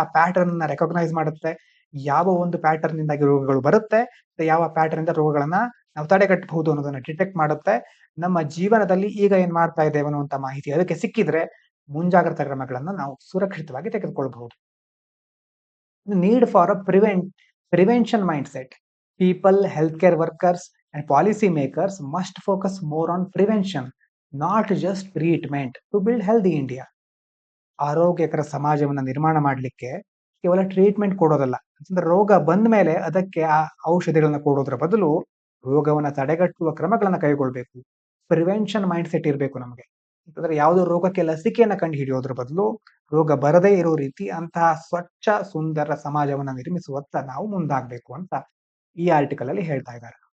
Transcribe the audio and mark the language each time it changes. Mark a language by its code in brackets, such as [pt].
[kn] ಆ ಪ್ಯಾಟರ್ನ್ ಅನ್ನ ರೆಕಗ್ನೈಸ್ ಮಾಡುತ್ತೆ. ಯಾವ ಒಂದು ಪ್ಯಾಟರ್ನ್ ಇಂದಾಗಿ ರೋಗಗಳು ಬರುತ್ತೆ, ಯಾವ ಪ್ಯಾಟರ್ನ್ ಇಂದ ರೋಗಗಳನ್ನ ನಾವು ತಡೆಗಟ್ಟಬಹುದು ಅನ್ನೋದನ್ನ ಡಿಟೆಕ್ಟ್ ಮಾಡುತ್ತೆ. ನಮ್ಮ ಜೀವನದಲ್ಲಿ ಈಗ ಏನ್ ಮಾಡ್ತಾ ಇದ್ದೇವೆ ಅನ್ನುವಂತ ಮಾಹಿತಿ ಅದಕ್ಕೆ ಸಿಕ್ಕಿದ್ರೆ ಮುಂಜಾಗ್ರತಾ ಕ್ರಮಗಳನ್ನ ನಾವು ಸುರಕ್ಷಿತವಾಗಿ ತೆಗೆದುಕೊಳ್ಳಬಹುದು. [en] Need for a prevention mindset. People, healthcare workers and policy makers must focus more on prevention, not just treatment, to build healthy India. [kn] ಆರೋಗ್ಯಕರ ಸಮಾಜವನ್ನ ನಿರ್ಮಾಣ ಮಾಡಲಿಕ್ಕೆ ಕೇವಲ ಟ್ರೀಟ್ಮೆಂಟ್ ಕೊಡೋದಲ್ಲ, ಅಂದ್ರೆ ರೋಗ ಬಂದ ಮೇಲೆ ಅದಕ್ಕೆ ಆ ಔಷಧಿಗಳನ್ನ ಕೊಡೋದ್ರ ಬದಲು ರೋಗವನ್ನ ತಡೆಗಟ್ಟುವ ಕ್ರಮಗಳನ್ನ ಕೈಗೊಳ್ಬೇಕು. ಪ್ರಿವೆನ್ಷನ್ ಮೈಂಡ್ ಸೆಟ್ ಇರಬೇಕು ನಮಗೆ. ಅಂತಂದ್ರೆ ಯಾವುದೋ ರೋಗಕ್ಕೆ ಲಸಿಕೆಯನ್ನ ಕಂಡು ಹಿಡಿಯೋದ್ರ ಬದಲು ರೋಗ ಬರದೇ ಇರೋ ರೀತಿ ಅಂತಹ ಸ್ವಚ್ಛ ಸುಂದರ ಸಮಾಜವನ್ನ ನಿರ್ಮಿಸುವತ್ತ ನಾವು ಮುಂದಾಗಬೇಕು ಅಂತ ಈ ಆರ್ಟಿಕಲ್ ಅಲ್ಲಿ ಹೇಳ್ತಾ ಇದ್ದಾರೆ.